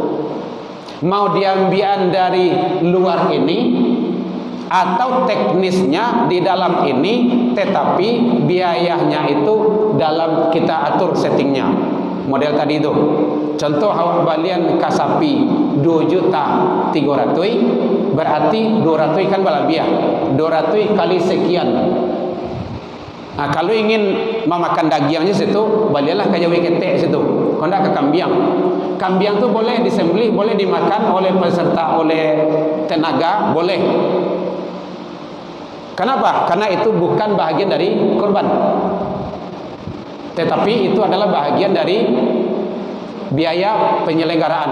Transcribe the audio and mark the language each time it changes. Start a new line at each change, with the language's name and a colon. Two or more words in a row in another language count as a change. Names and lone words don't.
Indonesian: Mau diambil dari luar ini atau teknisnya di dalam ini, tetapi biayanya itu dalam kita atur settingnya. Model tadi itu, contoh
Minangkabau: awak balian kasapi
Indonesian: 2.300.000, berarti 200 kan balabiah, 200 kali sekian. Nah, kalau ingin memakan dagingnya situ,
Minangkabau: balialah ke jawi ketek situ, kondak ke kambiang.
Indonesian: Kambiang tu boleh disembelih, boleh dimakan oleh peserta, oleh tenaga, boleh. Kenapa? Karena itu bukan bahagian dari korban, tetapi itu adalah bahagian dari biaya penyelenggaraan.